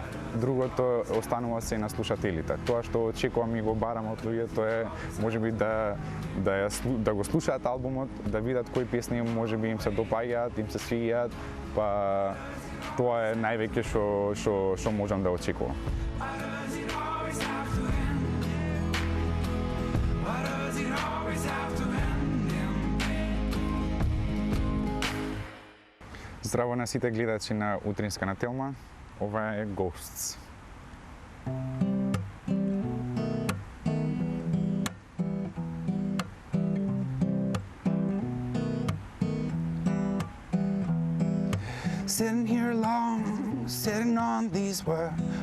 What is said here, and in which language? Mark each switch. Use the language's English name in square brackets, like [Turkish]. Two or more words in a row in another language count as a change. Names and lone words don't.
[Macedonian] Другото останува се на слушателите. Тоа што очекувам и го барам од луѓето е можеби да го слушаат албумот, да видат кои песни можеби им се допаѓаат, им се свиѓаат, па тоа е највеќе што можам да очекувам. Здраво на сите гледачи на Утринска на Телма, ова е Ghosts. [English] Sitting here alone, sitting on these words.